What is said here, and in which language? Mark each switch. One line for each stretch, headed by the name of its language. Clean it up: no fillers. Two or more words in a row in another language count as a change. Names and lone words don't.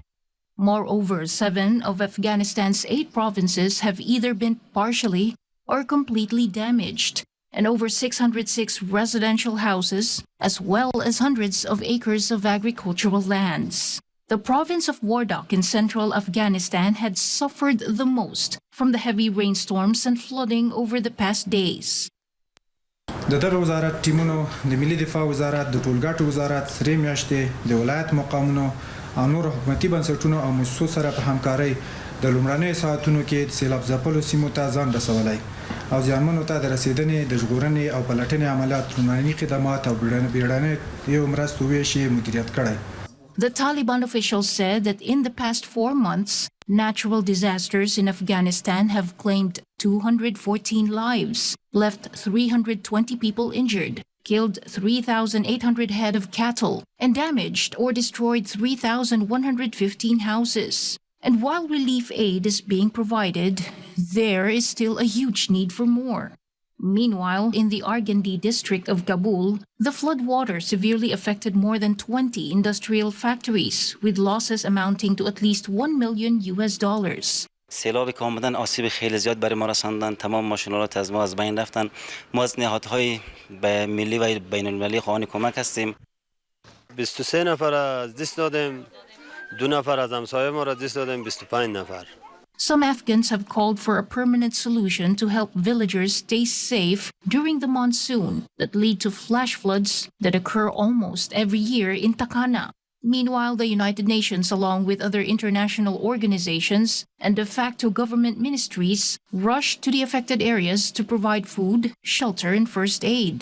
English: Moreover, 7 of Afghanistan's 8 provinces have either been partially or completely damaged, and over 606 residential houses, as well as hundreds of acres of agricultural lands. The province of Wardak in central Afghanistan had suffered the most from the heavy rainstorms and flooding over the past days.
Pashto: د دغه وزارت ټیمونو د ملي دفاع وزارت د ټولګټو وزارت سری میاشتې د ولایت مقامونو او نور حکومتي بنسټونو او مؤسسو سره په همکارۍ د لومړنیو ساعتونو کې د سیلاب ځپلو سیمو ته ځان رسولی او زیانمنو ته د رسیدنې د ژغورنې او پلټنې عملیات لومړني خدمات او بیړنیو مرستو ویش یې مدیریت کړی.
English: The Taliban officials said that in the past 4 months, natural disasters in Afghanistan have claimed 214 lives, left 320 people injured, killed 3,800 head of cattle, and damaged or destroyed 3,115 houses. And while relief aid is being provided, there is still a huge need for more. Meanwhile, in the Argandi district of Kabul, the flood water severely affected more than 20 industrial factories, with losses amounting to at least $1 million.
Persian: سیلابی که آمدن آسیب خیلی زیاد برای ما رساندن. تمام ماشین‌آلات از ما از بین رفتن. ما از نهادهای ملی و بین‌المللی خواهان کمک هستیم. 23 نفر از دست دادیم. 2 نفر از همسایه ما را دست دادیم. 25 نفر.
English: Some Afghans have called for a permanent solution to help villagers stay safe during the monsoon that lead to flash floods that occur almost every year in Takana. Meanwhile, the United Nations, along with other international organizations and de facto government ministries, rushed to the affected areas to provide food, shelter, and first aid.